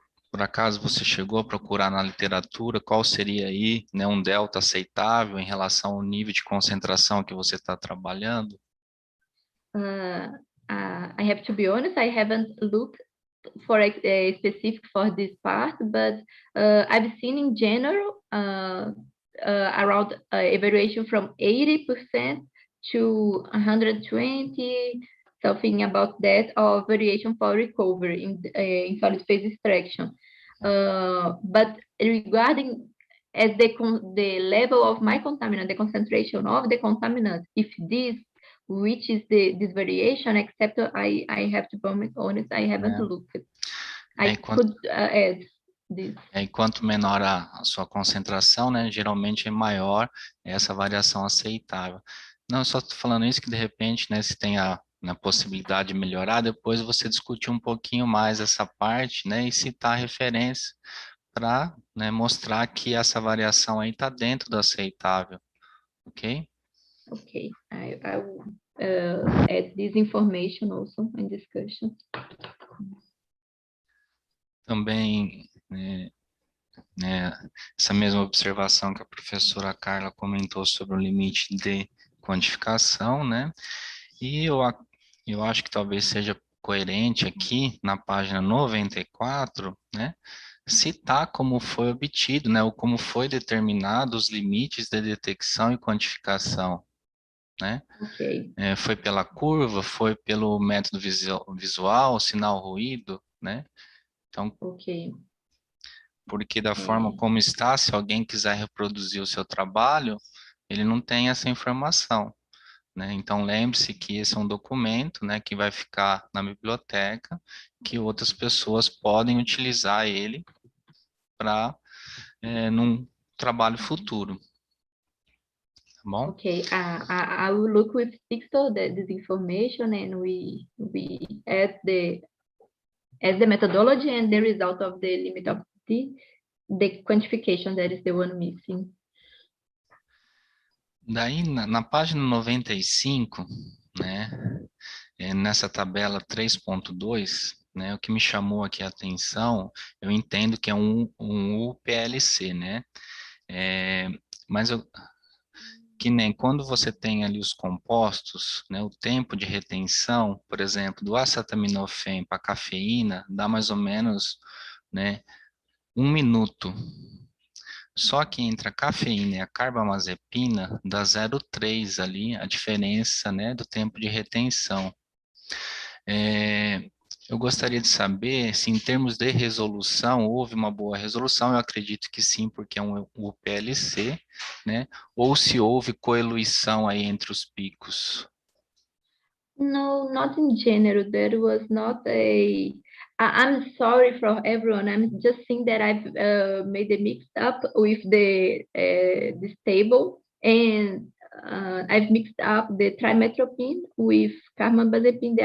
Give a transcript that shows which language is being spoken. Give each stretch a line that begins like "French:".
Portuguese: Por acaso você chegou a procurar na literatura qual seria aí, né, um delta aceitável em relação ao nível de concentração que você está trabalhando?
English: I have to be honest, I haven't looked for a specific for this part, but I've seen in general around a variation from 80% to 120, something about that, of variation for recovery in solid phase extraction. But regarding as the level of my contaminant, the concentration of the contaminant, if this reaches this variation, except I have to be honest, I haven't looked. I could add this.
Portuguese: E quanto menor a sua concentração, né, geralmente é maior essa variação aceitável. Não, eu só estou falando isso que de repente, né, se tem a possibilidade de melhorar, depois você discutir um pouquinho mais essa parte, né, e citar referência para, né, mostrar que essa variação aí está dentro do aceitável, ok?
English: Okay, I will add this information also in discussion.
Portuguese: Também, essa mesma observação que a professora Carla comentou sobre o limite de quantificação, né? E eu acho que talvez seja coerente aqui na página 94, né? Citar como foi obtido, né? Ou como foi determinado os limites de detecção e quantificação, né?
English: Okay.
Portuguese: Foi pela curva, foi pelo método visual, sinal ruído, né? Então, porque da forma como está, se alguém quiser reproduzir o seu trabalho, ele não tem essa informação, né? Então, lembre-se que esse é um documento, né, que vai ficar na biblioteca, que outras pessoas podem utilizar ele para num trabalho futuro. Tá bom?
English: Okay, I will look with Sixto this information, and we add the methodology and the result of the limit of the quantification, that is the one missing.
Portuguese: Daí, na página 95, né, nessa tabela 3.2, né, o que me chamou aqui a atenção, eu entendo que é um UPLC, né, mas que nem quando você tem ali os compostos, né, o tempo de retenção, por exemplo, do acetaminofém para cafeína, dá mais ou menos, né, 1 minuto. Só que entre a cafeína e a carbamazepina, dá 0,3 ali, a diferença, né, do tempo de retenção. Eu gostaria de saber se em termos de resolução, houve uma boa resolução, eu acredito que sim, porque é um UPLC, né? Ou se houve coeluição aí entre os picos.
English: No, not in general. There was not I'm sorry for everyone. I'm just saying that I've made a mix up with this table, and I've mixed up the trimethoprim with carbamazepine.